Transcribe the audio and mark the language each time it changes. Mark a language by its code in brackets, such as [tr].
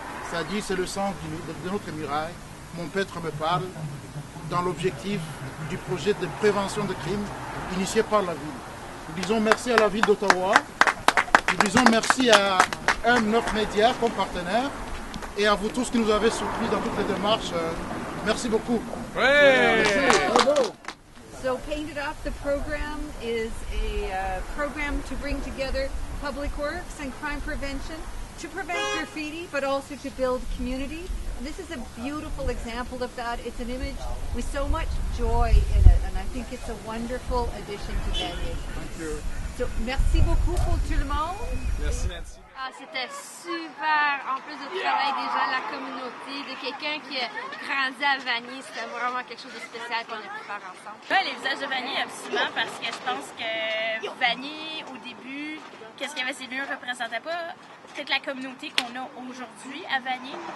[fr] C'est-à-dire, c'est le sens de notre muraille. Mon peintre me parle dans l'objectif du projet de prévention de crimes initié par la ville. Nous disons merci à la ville d'Ottawa, nous disons merci à M9 Média comme partenaire et à vous tous qui nous avez soutenus dans toutes les démarches. Merci beaucoup. Ouais. [en] So Painted Off the program is a program to bring together public works and crime prevention to prevent graffiti, but also to build community. And this is a beautiful example of that. It's an image with so much joy in it, and I think it's a wonderful addition to Vanier. Thank you. [fr] So, merci beaucoup pour tout le monde. Merci Nancy. Ah, c'était super, en plus du travail des gens de la communauté, de quelqu'un qui a grandi à Vanier, c'était vraiment quelque chose de spécial qu'on a pu faire ensemble. Ouais, les visages de Vanier, absolument, parce que je pense que Vanier, au début, qu'est-ce qu'il y avait, ces murs ne représentaient pas toute la communauté qu'on a aujourd'hui à Vanier.